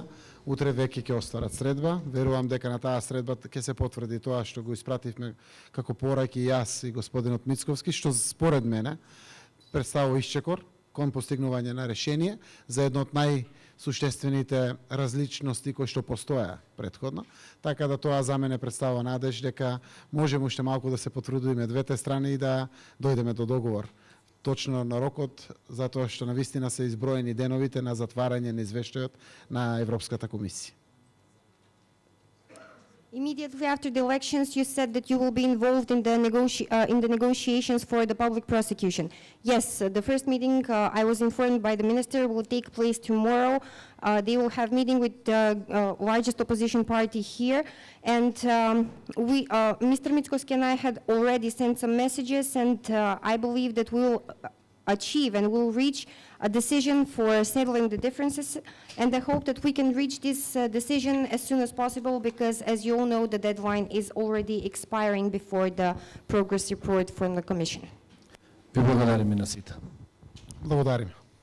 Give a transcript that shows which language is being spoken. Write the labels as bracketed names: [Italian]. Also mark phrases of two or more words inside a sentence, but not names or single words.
[Macedonian] Утре веќе ќе остварат средба. Верувам дека на таа средба ќе се потврди тоа што го испративме како пораки јас и господинот Мицковски, што според мене представува исчекор кон постигнување на решение за едно од најсуштествените различности кои што постоја претходно. Така да тоа за мене представува надеж дека можеме уште малку да се потрудиме двете страни и да дојдеме до договор. Точно на рокот, затоа што навистина се изброени деновите на затварање на извештајот на Европската комисија. [English] Immediately after the elections, you said that you will be involved in the negotiations for the public prosecution. Yes, the first meeting, I was informed by the minister, will take place tomorrow. They will have meeting with the largest opposition party here. And Mr. Mickoski and I had already sent some messages, and I believe that we will achieve and will reach a decision for settling the differences, and I hope that we can reach this decision as soon as possible, because as you all know, the deadline is already expiring before the progress report from the Commission. [Macedonian] Ви благодарим на сите. Благодарим.